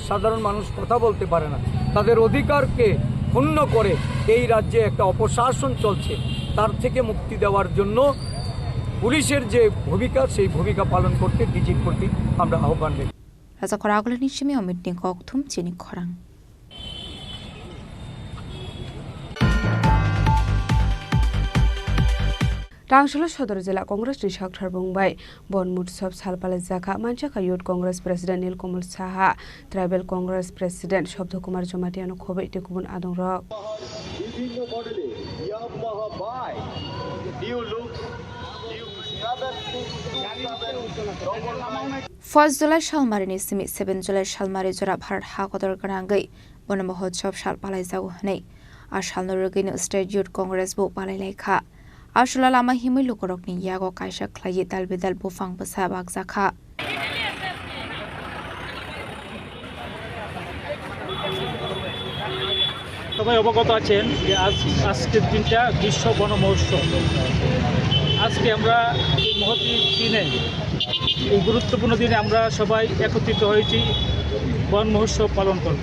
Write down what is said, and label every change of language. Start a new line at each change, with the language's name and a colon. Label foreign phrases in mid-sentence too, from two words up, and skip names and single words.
Bangla: সাধারণ মানুষ কথা বলতে পারে না, তাদের অধিকারকে ক্ষুণ্ণ করে এই রাজ্যে একটা অপশাসন চলছে। তার থেকে মুক্তি দেওয়ার জন্য পুলিশের যে ভূমিকা সেই ভূমিকা পালন করতে ডিজির প্রতি আমরা আহ্বান জানাই।
Kok Borok: রাজা খরাগলের সিমি অমিত নি ককথুম চিনি খরাং। टांगसल सदर जिला कांग्रेस नि साक्थार बुंबाय बन मुत्सव सालपाले जाखा मानसाखा
English: Youth Congress president
Kok Borok: नीलकमल साहा
English: Tribal Congress president
Kok Borok: शब्द कुमार जमातियानो खबै गुबुन आदं रक
Bangla: বিভিন্ন মডেলে ইয়ামাহা
English: by new look first July
Kok Borok: सालमारिनि सिमि 7 जुलाई सालमारि जरा भारत हाकदर गनांगै वन महोत्सव साल पालायजागु हनै आ सालनो रगैनो
English: State Youth Congress
Kok Borok: बो पालायलायखा आसुला लामा हिमै लोकरकनि यागो कायसा ख्लायै दालबेदाल बुफां बसा बागजाखा
Bangla: সবাই অবগত আছেন যে আজকের দিনটা বিশ্ব বন মহোৎসব। আজকে আমরা এই মহতী দিনে এই গুরুত্বপূর্ণ দিনে আমরা সবাই একত্রিত হয়েছি বন মহোৎসব পালন করব।